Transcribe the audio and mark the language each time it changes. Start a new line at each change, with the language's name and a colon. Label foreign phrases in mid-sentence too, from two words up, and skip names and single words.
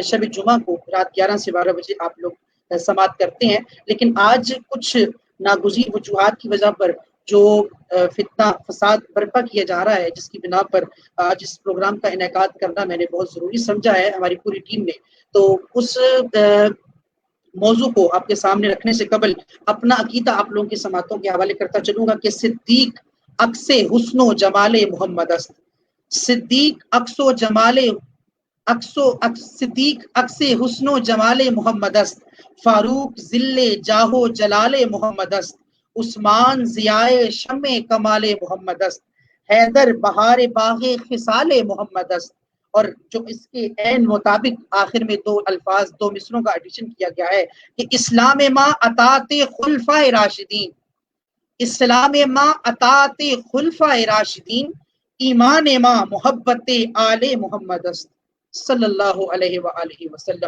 Urdu: شب جمعہ کو رات 11 سے 12 بجے آپ لوگ سماعت کرتے ہیں، لیکن آج کچھ ناگزیر وجوہات کی وجہ پر جو فتنہ فساد برپا کیا جا رہا ہے، جس کی بنا پر آج اس پروگرام کا انعقاد کرنا میں نے بہت ضروری سمجھا ہے ہماری پوری ٹیم نے، تو اس موضوع کو آپ کے سامنے رکھنے سے قبل اپنا عقیدہ آپ لوگوں کی سماعتوں کے حوالے کرتا چلوں گا کہ
Persian: صدیق عکس حسن و جمال محمد است، صدیق عکس و جمال صدیق عکس حسن و جمال محمد است، فاروق ذل جاہ و جلال محمد است، عثمان ضیاء شمع کمال محمد است، حیدر بہار باغ خصال محمد است،
Urdu: اور جو اس کے عین مطابق آخر میں دو الفاظ دو مصروں کا ایڈیشن کیا گیا ہے کہ
Persian: اسلام ما اطاعت خلفائے راشدین، اسلام ما اطاعت خلفائے راشدین، ایمان ما محبت آل محمد است
Arabic: صلی اللہ علیہ وآلہ وسلم۔